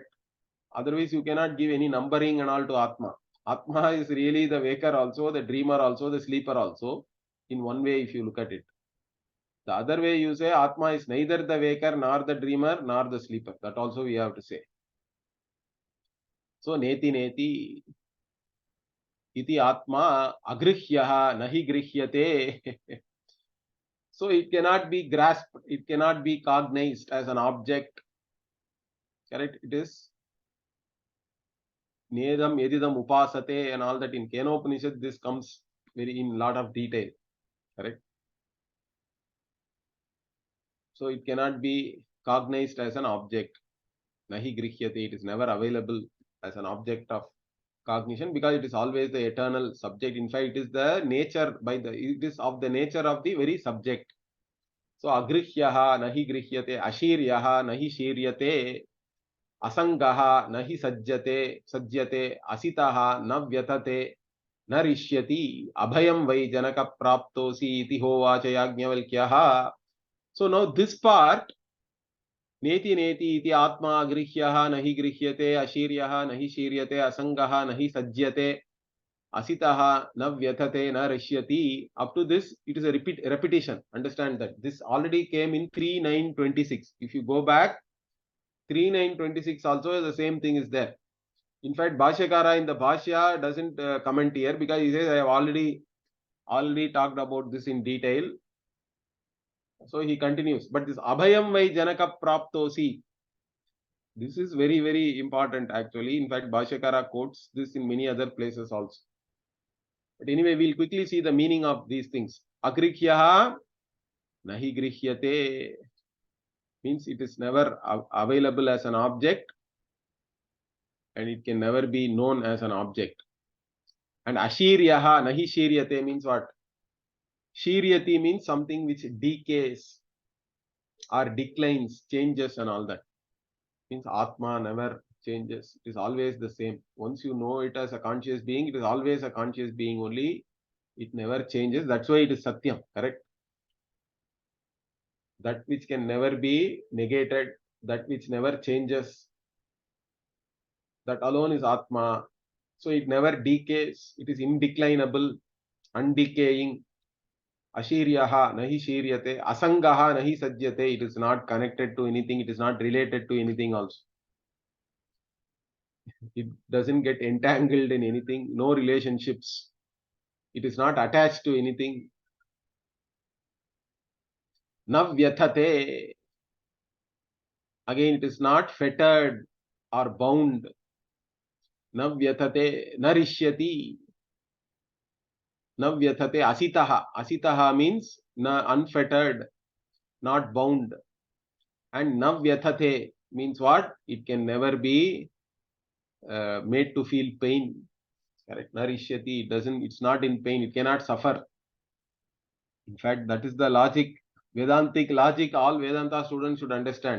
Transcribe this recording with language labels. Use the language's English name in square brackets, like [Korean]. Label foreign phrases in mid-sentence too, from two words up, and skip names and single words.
[English] Otherwise, you cannot give any numbering and all to Atma. Atma is really the waker also, the dreamer also, the sleeper also, in one way if you look at it. The other way you say Atma is neither the waker, nor the dreamer, nor the sleeper. That also we have to say. So, [Sanskrit] नेति नेति इति आत्मा अगृह्यः नहि गृह्यते. [English] So, it cannot be grasped, it cannot be cognized as an object. Correct? It is [Sanskrit] नेदं यदिदम् उपासते [English] and all that in Kenopanishad, this comes very in lot of detail. Correct? So it cannot be cognized as an object. [Sanskrit] नहि गृह्यते, [English] it is never available as an object of cognition because it is always the eternal subject. In fact, it is the nature it is of the nature of the very subject. [Sanskrit] So अगृह्यः नहि गृह्यते अशीर्यः नहि शीर्यते असङ्गः नहि सज्यते असितः न व्यथते न रिष्यति, अभयं वै जनक प्राप्तोऽसि इति होवाच याज्ञवल्क्यः. [English] So now this part, [Sanskrit] नेति नेति इति आत्मा गृह्यः नहि गृह्यते अशीर्यः नहि शीर्यते असंगः नहि सज्यते असितः न व्यथते न रिष्यति. [English] Up to this, it is a repetition. Understand that this already came in 3.9.26. If you go back, 3.9.26 also the same thing is there. In fact, Bhashyakara in the Bhashya doesn't comment here because he says I have already talked about this in detail. So he continues. But this [Sanskrit] अभयं वै जनक प्राप्तोऽसि. [English] This is very, very important actually. In fact, Bhashyakara quotes this in many other places also. But anyway, we'll quickly see the meaning of these things. [Sanskrit] अगृह्यः नहि गृह्यते [English] means it is never available as an object and it can never be known as an object. And [Sanskrit] अशीर्यः नहि शीर्यते [English] means what? Shiryati means something which decays or declines, changes and all that. Means Atma never changes. It is always the same. Once you know it as a conscious being, it is always a conscious being only. It never changes. That's why it is Satyam, correct? That which can never be negated, that which never changes, that alone is Atma. So it never decays. It is indeclinable, undecaying. [Sanskrit] अशीर्यः नहि शीर्यते असङ्गः नहि सज्यते. [English] It is not connected to anything. It is not related to anything also. It doesn't get entangled in anything. No relationships. It is not attached to anything. Navyathate. Again, it is not fettered or bound. [Sanskrit] न व्यथते न रिष्यति. न व्यथते असितः. [English] Asitaha means unfettered, not bound. And navyathate means what? It can never be made to feel pain. Correct. Narishyati, it doesn't, it's not in pain, it cannot suffer. In fact, that is the logic, Vedantic logic, all Vedanta students should understand.